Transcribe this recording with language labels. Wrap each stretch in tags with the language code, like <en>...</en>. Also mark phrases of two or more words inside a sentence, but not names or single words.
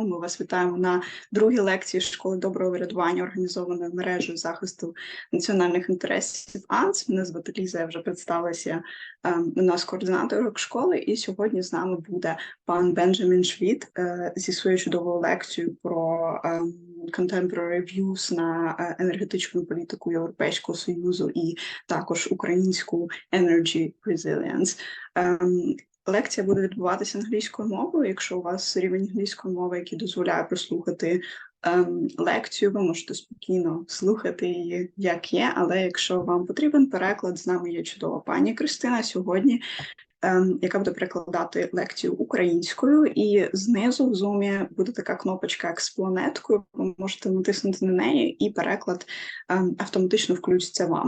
<uk>Ми вас вітаємо на другій лекції Школи доброго врядування, організованої мережею захисту національних інтересів АНС. Мене звати Ліза, я вже представилася, у нас координаторок школи, і сьогодні з нами буде пан Бенджамін Шмітт зі своєю чудовою лекцією про</uk> <en>contemporary views</en> <uk>на енергетичну політику Європейського Союзу і також українську</uk> <en>energy resilience.</en> <uk>Лекція буде відбуватися англійською мовою. Якщо у вас рівень англійської мови, який дозволяє прослухати лекцію, ви можете спокійно слухати її, як є, але якщо вам потрібен переклад, з нами є чудова пані Кристина сьогодні, яка буде перекладати лекцію українською, і знизу в зумі буде така кнопочка як з планеткою, ви можете натиснути на неї, і переклад автоматично включиться вам.</uk>